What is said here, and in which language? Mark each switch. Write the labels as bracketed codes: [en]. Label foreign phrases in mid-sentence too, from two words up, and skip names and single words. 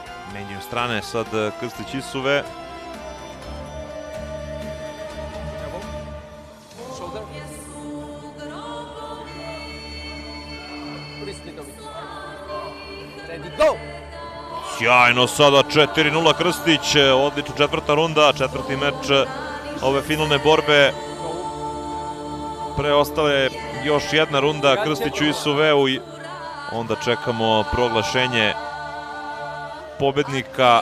[sr] Menjaju strane sad Krstić isuve. [en] Shoulder. Twist little bit. Ready, go! [sr] Sjajno sada 4-0 Krstić, odlična četvrta runda, četvrti meč ove finalne borbe. Preostale još jedna runda Krstiću i Suveu i onda čekamo proglašenje pobednika.